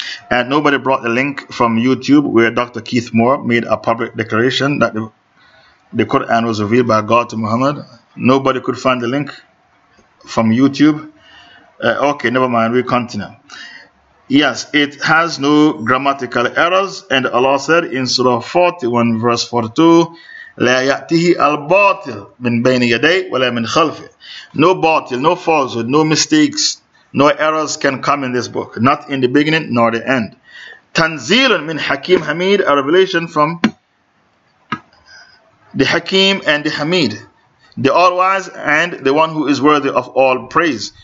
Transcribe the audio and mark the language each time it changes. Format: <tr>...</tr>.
<en>And nobody brought the link from YouTube where Dr. Keith Moore made a public declaration that the Quran was revealed by God to Muhammad. Nobody could find the link from YouTube. Okay, never mind, we continue. Yes, it has no grammatical errors. And Allah said in Surah 41 verse 42,</en> <ar>لَا يَأْتِهِ الْبَاطِلُ مِنْ بَيْنِ يَدَيْ وَلَا مِنْ خَلْفِ.</ar> <en>No batil, no falsehood, no mistakes, no errors can come in this book, not in the beginning nor the end.</en> <ar>تَنْزِيلٌ مِنْ حَكِيمٍ حَمِيدٍ,</ar> <en>a revelation from the Hakim and the Hamid, the all-wise and the one who is worthy of all praise.</en>